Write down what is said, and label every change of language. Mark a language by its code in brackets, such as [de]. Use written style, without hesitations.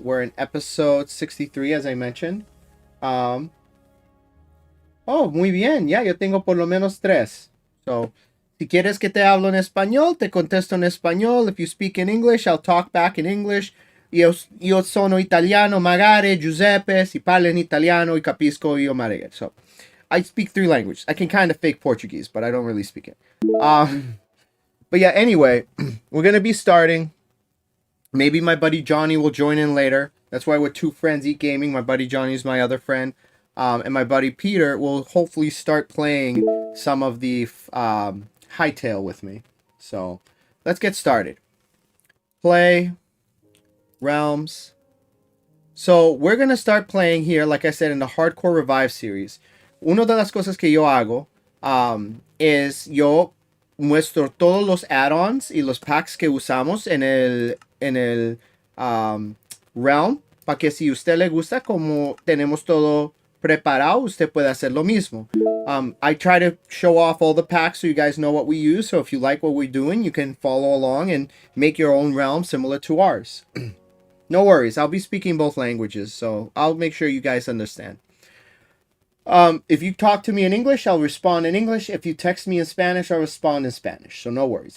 [en] We're in episode 63, as I mentioned. [es] Oh, muy bien. Ya, yo tengo por lo menos 3. So, si quieres que te hablo en español, te contesto en español. [en] If you speak in English, I'll talk back in English. [it] Io sono italiano, magari, Giuseppe, si parla in italiano, e capisco io magari. [en] So, I speak 3 languages. I can kind of fake Portuguese, but I don't really speak it. But yeah, anyway, we're going to be starting. Maybe my buddy Johnny will join in later. That's why we're Two Friends Eat Gaming. My buddy Johnny is my other friend. And my buddy Peter will hopefully start playing some of the Hytale with me. So, let's get started. Play. Realms. So, we're going to start playing here, like I said, in the Hardcore Revive series. [es] Una de las cosas que yo hago es yo muestro todos los add-ons y los packs que usamos en el Realm, para que si usted le gusta como tenemos todo preparado, usted puede hacer lo mismo. [en] I try to show off all the packs so you guys know what we use. So if you like what we're doing, you can follow along and make your own realm similar to ours. No worries. I'll be speaking both languages, so I'll make sure you guys understand. If you talk to me in English, I'll respond in English. If you text me in Spanish, I'll respond in Spanish. So no worries.